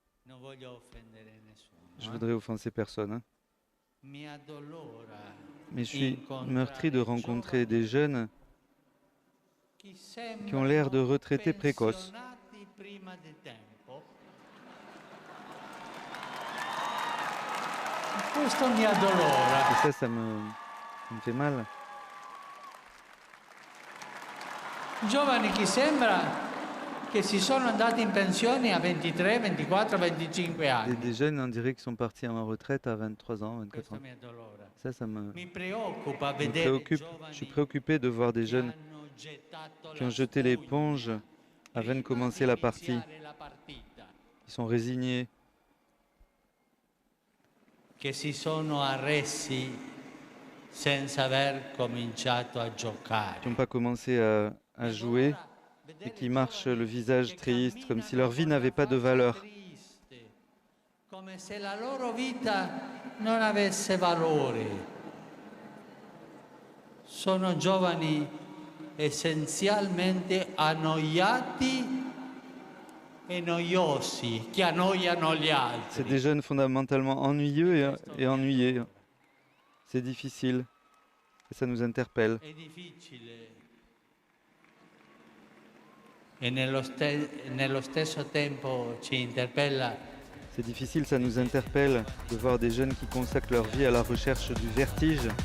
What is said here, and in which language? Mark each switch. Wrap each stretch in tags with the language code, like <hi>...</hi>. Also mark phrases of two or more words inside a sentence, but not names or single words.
<fr>Je voudrais offenser personne. Mais je suis meurtri de rencontrer des jeunes qui ont l'air de retraités précoces. Et ça me fait mal.</fr> <it>Giovani che sembra che si sono andati in pensione a 23, 24, 25 anni.</it> <fr>Des jeunes, on dirait, qui sont partis en retraite à 23 ans, 24 ans. Ça me préoccupe. Je suis préoccupé de voir des jeunes qui ont jeté l'éponge avant de commencer la partie. Ils sont résignés.</fr> <it>Che si sono arresi senza aver cominciato a giocare.</it> <fr>Qui n'ont pas commencé à jouer et qui marchent le visage triste, comme si leur vie n'avait pas de valeur.</fr> <it>Come se la loro vita non avesse valore. Sono giovani essenzialmente annoiati e noiosi, che annoiano gli altri.</it> <fr>C'est des jeunes fondamentalement ennuyeux et ennuyés. C'est difficile et ça nous interpelle.</fr> <it>È difficile. E nello stesso tempo ci interpella.</it> <fr>C'est difficile, ça nous interpelle de voir des jeunes qui consacrent leur vie à la recherche du vertige.</fr>